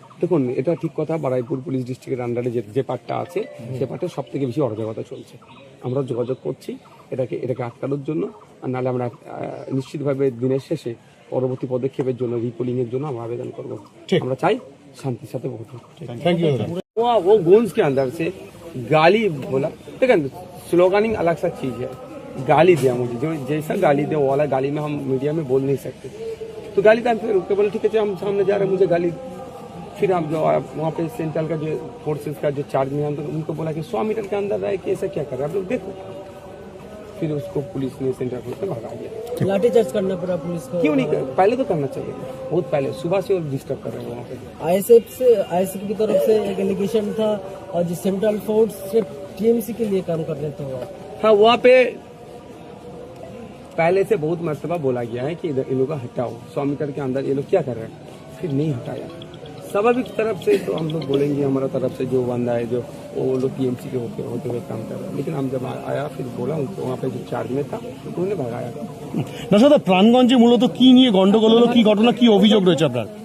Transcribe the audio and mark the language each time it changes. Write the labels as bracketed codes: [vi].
[bn] দেখুন, এটা ঠিক কথা। বারাইপুর পুলিশ ডিস্ট্রিক্টের আন্ডারে যে পার্টটা আছে, সে পার্টে সব থেকে বেশি অরাজকতা চলছে। আমরা যোগাযোগ করছি এটাকে আটকানোর জন্য, আর নাহলে আমরা নিশ্চিতভাবে দিনের শেষে পরবর্তী পদক্ষেপের জন্য, রিপোলিং এর জন্য আমরা আবেদন করব। আমরা চাই শান্তির সাথে ভোট হোক। [en] Thank you. [hi] वो गूंज के अंदर से गाली बोला, देखिए स्लोगनिंग अलग सा चीज है। गाली दिया मुझे, जो जैसा गाली दे वो वाला गाली में हम मीडिया में बोल नहीं सकते। तो गाली था, फिर रुक के बोले ठीक है हम सामने जा रहे हैं, मुझे गाली। फिर हम जो वहाँ पे सेंट्रल का जो फोर्सेस का जो चार्ज में उनको बोला कि 100 मीटर के अंदर रहे कि ऐसा क्या कर रहे हैं आप लोग देखो। फिर उसको पुलिस ने सेंट्रल फोर्स में भगा दिया। लाठीचार्ज करना पड़ा पुलिस को। क्यों नहीं, पहले तो करना चाहिए, बहुत पहले, सुबह से वो डिस्टर्ब कर रहे हैं वहाँ पे। आईएसएफ की तरफ से एक एलिगेशन था और जो सेंट्रल फोर्स सिर्फ टीएमसी के लिए काम कर रहे थे वो। हाँ, वहाँ पे पहले से बहुत मर्तबा बोला गया है कि इन लोगों को हटाओ, 100 मीटर के अंदर ये लोग क्या कर रहे हैं, फिर नहीं हटाया। स्वाभाविक तरफ से तो हम लोग बोलेंगे, हमारा तरफ से जो बंदा है जो वो लोग टीएमसी के होते हुए काम कर रहे हैं, लेकिन हम जब आया फिर बोला उनको, वहाँ पे जो चार्ज में था उन्होंने भगाया। [bn] না দাদা, প্রাণগঞ্জে মূলত কি নিয়ে গন্ডগোল হলো, কি ঘটনা, কি অভিযোগ রয়েছে আপনার?